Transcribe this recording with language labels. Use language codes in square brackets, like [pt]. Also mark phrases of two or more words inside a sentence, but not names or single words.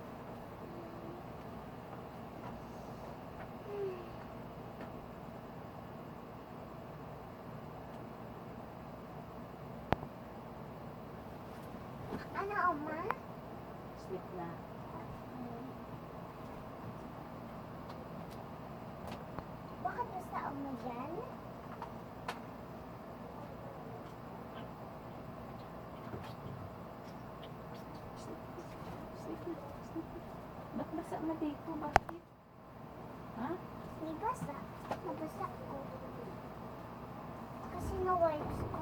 [tl] Ano, Oma? Sleep na. Bakit basta Oma dyan? Sleep na. Sleep na. Sleep na. Ba't basa na dito? Bakit? Ha? Hindi basa. Nabasa ko. Kasi na-wipes ko.